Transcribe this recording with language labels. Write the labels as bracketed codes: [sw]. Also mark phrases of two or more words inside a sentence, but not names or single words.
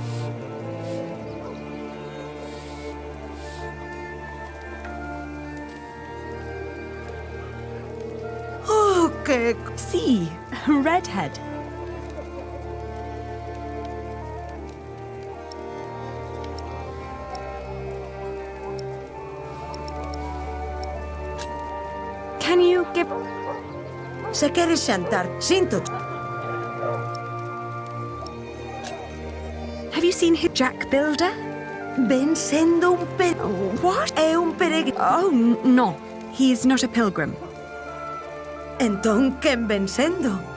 [gl] Oh, que... [en] See, redhead. Can you give... [gl] Se queres xantar, sinto. [en] Have you seen his Jack Builder? [gl] Ven sendo un pe... [en] What? [gl] É un peregrino. [en] Oh, no. He's not a pilgrim. [gl] Entón, quen ven sendo?